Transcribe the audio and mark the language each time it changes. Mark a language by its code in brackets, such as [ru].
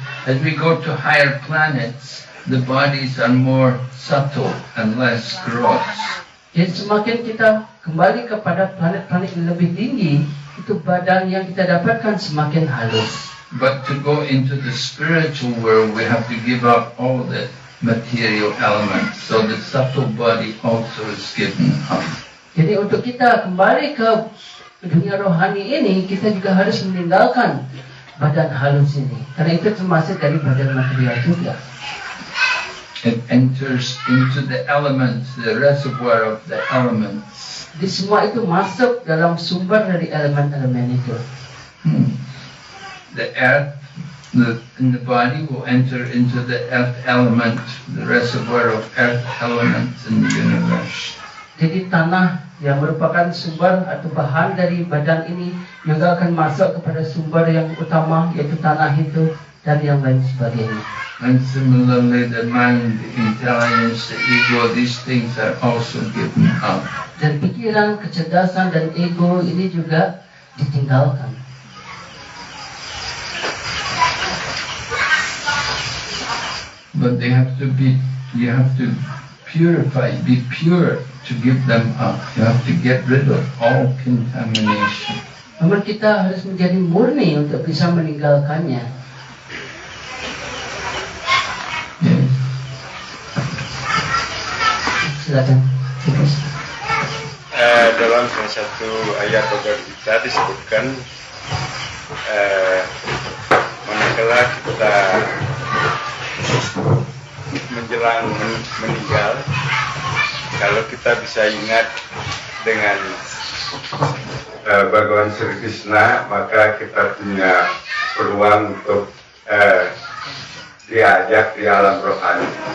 [en] As we go to higher planets, the bodies are more subtle and less gross. [id] Jadi semakin kita kembali kepada planet-planet yang lebih tinggi, itu badan yang kita dapatkan semakin halus. [en] But to go into the spiritual world, we have to give up all the material elements. So the subtle body also is given up. [id] Jadi untuk kita kembali ke dunia rohani ini, kita juga harus meninggalkan badan halus ini. Karena itu termasuk dari badan material juga. [en] It enters into the elements, the reservoir of the elements. [id] Jadi semua itu masuk dalam sumber dari elemen-elemen itu. [en] The earth in the body will enter into the earth element, the reservoir of earth elements in the universe. [id] Jadi tanah yang merupakan sumber atau bahan dari badan ini juga akan masuk kepada sumber yang utama, yaitu tanah itu dan yang lain sebagainya. [en] And similarly, the mind, the intelligence, the ego, these things are also given up. [id] Dan pikiran, kecerdasan, dan ego ini juga ditinggalkan. [en] But they have to be, you have to purify, be pure to give them up. You have to get rid of all contamination. [id] Namun kita harus menjadi murni untuk bisa meninggalkannya. [en] Yes. [id] Silakan. Terus. Dalam salah satu ayat Bhagavad Gita disebutkan manakala kita menjelang meninggal, kalau kita bisa ingat dengan Bhagawan Sri Krishna, maka kita punya peluang untuk diajak di alam rohani.